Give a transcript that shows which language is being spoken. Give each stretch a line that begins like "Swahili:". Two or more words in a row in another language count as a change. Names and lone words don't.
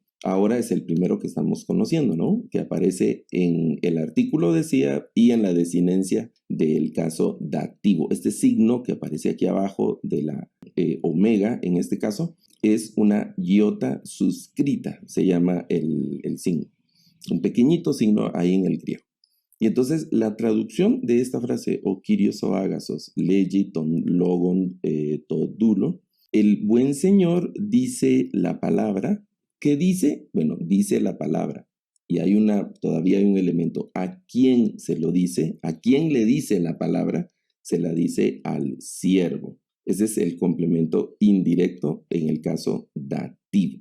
Spanish: Ahora es el primero que estamos conociendo, ¿no? Que aparece en el artículo, decía, y en la desinencia del caso dativo. Este signo que aparece aquí abajo de la omega, en este caso, es una iota suscrita, se llama el signo. Un pequeñito signo ahí en el griego. Y entonces la traducción de esta frase,
Greek: ὁ κύριος ὁ ἀγαθὸς λέγει τὸν λόγον τῷ δούλῳ,
Spanish: el buen Señor dice la palabra. ¿Qué dice? Bueno, dice la palabra. Y todavía hay un elemento. ¿A quién se lo dice? ¿A quién le dice la palabra? Se la dice al siervo. Ese es el complemento indirecto en el caso dativo.